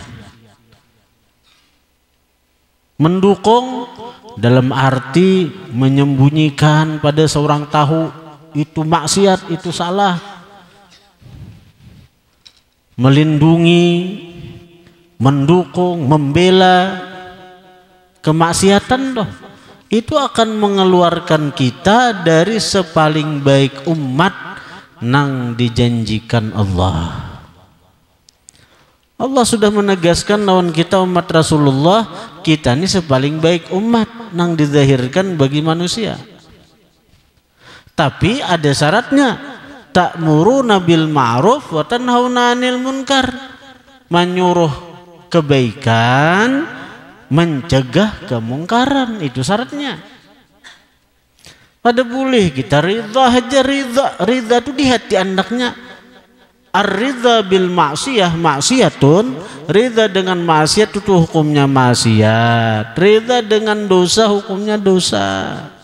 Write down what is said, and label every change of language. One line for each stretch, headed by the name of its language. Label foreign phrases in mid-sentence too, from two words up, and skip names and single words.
Banjar: Mendukung dalam arti menyembunyikan pada seorang tahu itu maksiat, itu salah. melindungi, mendukung, membela kemaksiatan toh, itu akan mengeluarkan kita dari sepaling baik umat nang dijanjikan Allah. Allah sudah menegaskan lawan kita umat Rasulullah, kita ini sepaling baik umat nang dizahirkan bagi manusia. Tapi ada syaratnya,
Arabic: تأمرون بالمعروف وتنهون عن المنكر.
Banjar: Menyuruh kebaikan, mencegah kemungkaran, itu syaratnya. Pada boleh kita ridha aja, ridha itu di hati andaknya.
Arabic: الرضا بالمعصية معصية,
Banjar: ridha dengan maksiat itu hukumnya maksiat, ridha dengan dosa hukumnya dosa.